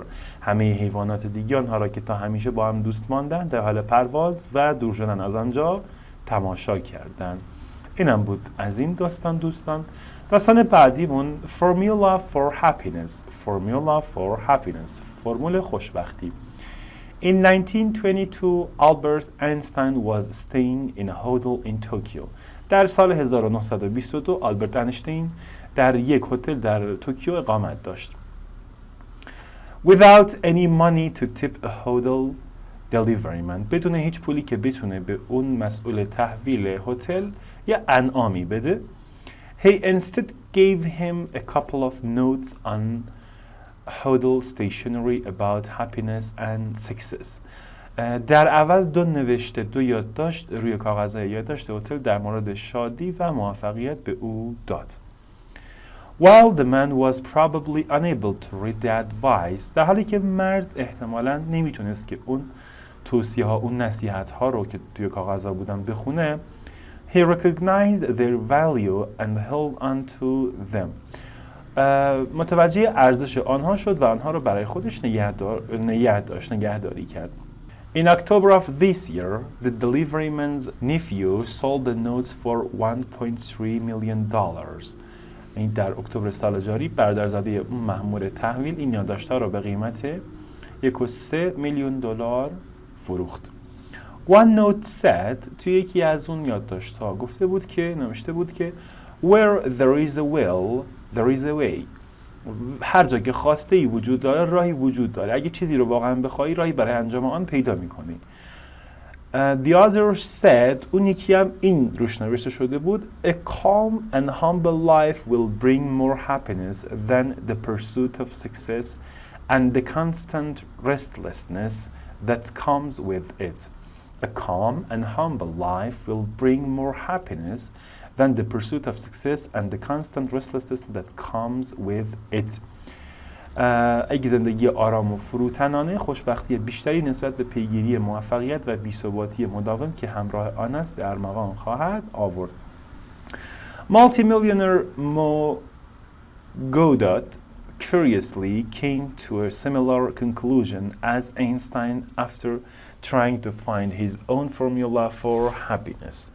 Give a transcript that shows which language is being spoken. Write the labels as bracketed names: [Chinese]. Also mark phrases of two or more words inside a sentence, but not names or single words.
[Persian] همه حیوانات دیگه آنها را که تا همیشه با هم دوست ماندند در حال پرواز و دور شدن از آنجا تماشا کردند. اینم بود از این داستان دوستان. داستان بعدیمون [English] Formula for Happiness. Formula for Happiness. [Persian] فرمول خوشبختی. [English] In 1922, Albert Einstein was staying in a hotel in Tokyo. [Persian] در سال 1922 آلبرت اینشتین در یک هتل در توکیو اقامت داشت. [English] Without any money to tip a hotel delivery man. [Persian] بدون هیچ پولی که بتونه به اون مسئول تحویل هتل یا انعامی بده. [English] He instead gave him a couple of notes on hotel stationery about happiness and success. [Persian] در عوض دو یادداشت روی کاغذ یادداشت هتل در مورد شادی و موفقیت به او داد. [English] While the man was probably unable to read the advice. [Persian] در حالی که مرد احتمالاً نمیتونست که اون توصیه ها، اون نصیحت ها رو که توی کاغذ ها بودن بخونه. [English] He recognized their value and held on to them. [Persian] متوجه ارزش آنها شد و آنها رو برای خودش نگهداری کرد. [English] In October of this year, the deliveryman's nephew sold the notes for $1.3 million. [Persian] این در اکتبر سال جاری برادرزاده اون مأمور تحویل این یادداشت‌ها را به قیمت 1.3 میلیون دلار فروخت. [English] One note said [Persian] توی یکی از اون یادداشت‌ها نوشته بود که [English] Where there is a will, there is a way. [Persian] هر جا که خواسته ای وجود داره راهی وجود داره. اگه چیزی رو واقعا بخوای راهی برای انجام آن پیدا میکنی. [English] The other said [Persian] اون یکی هم این روش نوشته شده بود [English] A calm and humble life will bring more happiness than the pursuit of success and the constant restlessness that comes with it. A calm and humble life will bring more happiness than the pursuit of success and the constant restlessness that comes with it. [Persian] اگه زندگی آرام و فروتنانه خوشبختی بیشتری نسبت به پیگیری موفقیت و بی‌ثباتی مداوم که همراه آن است به ارمغان خواهد آورد. [English] Multimillionaire Mo Godot curiously came to a similar conclusion as Einstein after trying to find his own formula for happiness.